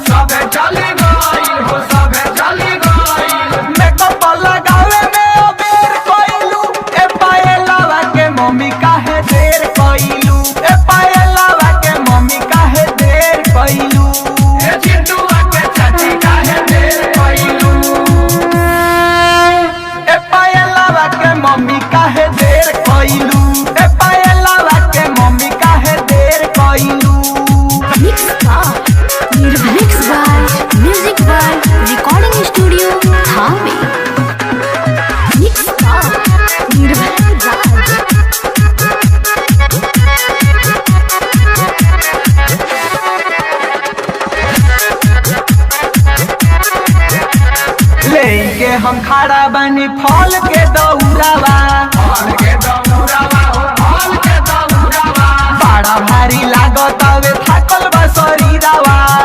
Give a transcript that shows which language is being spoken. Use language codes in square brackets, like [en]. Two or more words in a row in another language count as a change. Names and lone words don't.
[bho] मेकअप लगावे में अबेर कइलू ए पायलवा के मम्मी काहे देर कइलू ए पायलवा के मम्मी काहे देर कइलू ए चिंटुआ के चाची काहे देर कइलू ए पायलवा के मम्मी काहे देर कइलू ए पायलवा के मम्मी काहे देर कइलू [en] Mix by Music by Recording Studio Thane Mix by Nirbhay Raj [bho] लेके हम खड़ा बनी फल के दौरावा बड़ा भारी लागत हवे थाकल बा शरीरावा